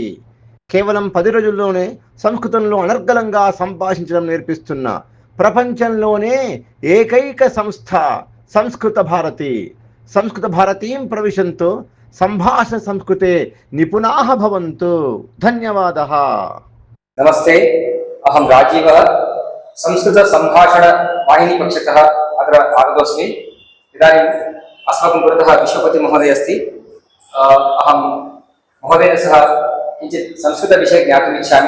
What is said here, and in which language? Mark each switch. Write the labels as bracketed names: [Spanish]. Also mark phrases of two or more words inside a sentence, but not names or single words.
[Telugu] కేవలం 10 రోజుల్లోనే సంస్కృతంలో అనర్గళంగా సంభాషించడం నేర్పిస్తున్న ప్రపంచంలోనే ఏకైక సంస్థ సంస్కృత భారతి. [Sanskrit] సంస్కృత భారతీం ప్రవిశంతు సంభాషణ సంస్కృతే నిపుణాః భవంతు. ధన్యవాదः. नमस्ते, अहं राजीवः संस्कृत संभाषण वाहिनी पक्षतः अत्र आगतोऽस्मि। इदानीम् अस्माकं पुरतः विश्वपति महोदय अस्ति। अहं महोदयेन सह किञ्चित् संस्कृतविषये ज्ञातुम् इच्छामि।